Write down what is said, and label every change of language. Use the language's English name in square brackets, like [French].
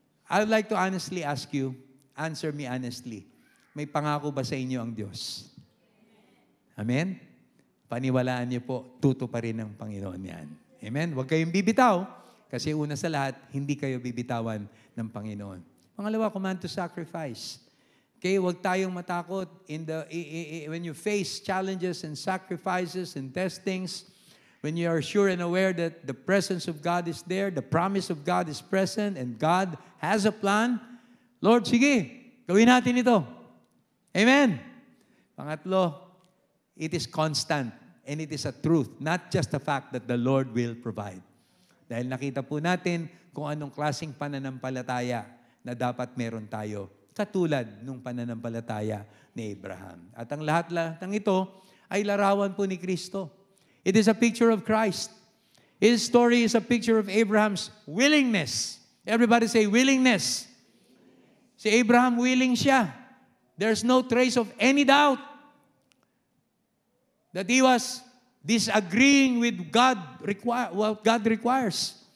[English] I would like to honestly ask you, answer me honestly, [Filipino] may pangako ba sa inyo ang Diyos? [English] Amen? [Filipino] Paniwalaan niyo po, tutuparin ng Panginoon yan. Amen? Huwag kayong bibitaw, kasi una sa lahat, hindi kayo bibitawan ng Panginoon. [English] Pangalawa, command to sacrifice. Okay, huwag tayong matakot when you face challenges and sacrifices and testings, when you are sure and aware that the presence of God is there, the promise of God is present, and God has a plan, [Filipino] Lord, sige, gawin natin ito. [English] Amen? Pangatlo, it is constant and it is a truth, not just the fact that the Lord will provide. [Filipino] Dahil nakita po natin kung anong klaseng pananampalataya na dapat meron tayo, katulad nung pananampalataya ni Abraham. At ang lahat-lahat ng ito ay larawan po ni Kristo. [English] It is a picture of Christ. His story is a picture of Abraham's willingness. Everybody say willingness. [Filipino] Si Abraham willing siya. [English] There's no trace of any doubt that he was disagreeing with what God requires.